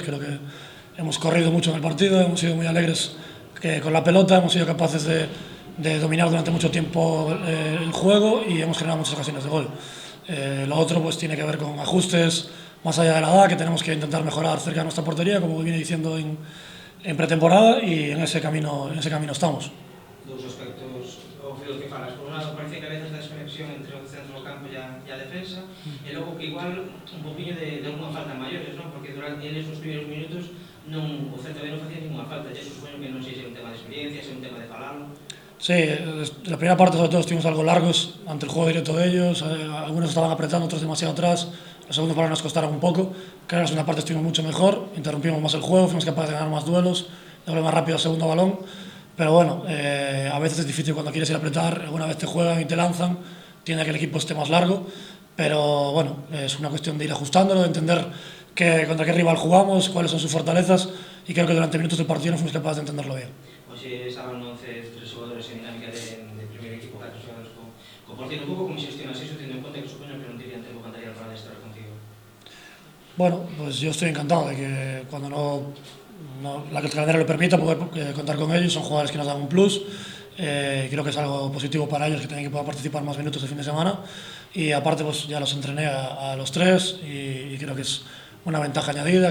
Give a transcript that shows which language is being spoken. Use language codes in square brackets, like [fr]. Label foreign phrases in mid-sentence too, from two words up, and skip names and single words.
[es] Creo que hemos corrido mucho en el partido, hemos sido muy alegres con la pelota, hemos sido capaces de dominar durante mucho tiempo el juego y hemos generado muchas ocasiones de gol. Lo otro pues tiene que ver con ajustes más allá de la edad, que tenemos que intentar mejorar cerca de nuestra portería, como viene diciendo en pretemporada, y en ese camino estamos. [gl] Dos aspectos obvios que falas. Por un lado, parece que a veces [es] la desconexión [gl] entre o centro do campo e a defensa, e logo que igual un poquinho de alguna falta maiores, non? Porque durante eles os primeiros minutos o Celta B non facía ninguna falta, e supoño que non sei se é un tema de experiencia, se é un tema de falalo. [es] Sí, la primera parte sobre todo estuvimos algo largos ante el juego directo de ellos. Algunos estaban apretando, otros demasiado atrás. Los segundos balones nos costaron un poco. Creo que en la segunda parte estuvimos mucho mejor, interrumpimos más el juego, fuimos capaces de ganar más duelos, de volver más rápido al segundo balón. Pero bueno, a veces es difícil cuando quieres ir a apretar, alguna vez te juegan y te lanzan, tiene que el equipo esté más largo. Pero bueno, es una cuestión de ir ajustándolo, de entender contra qué rival jugamos, cuáles son sus fortalezas, y creo que durante minutos del partido no fuimos capaces de entenderlo bien. [gl] Hoxe estaban 11 tres xogadores en dinámica de primer equipo, 4 xogadores co portero. Un pouco como xestionas iso, tendo en conta que supoño que non terían tempo material para estar contigo. [es] Bueno, pues yo estoy encantado de que cuando la calendario lo permita, poder contar con ellos. Son jugadores que nos dan un plus. Creo que es algo positivo para ellos, que tienen que poder participar más minutos de fin de semana, y aparte pues ya los entrené a los tres y creo que es una ventaja añadida.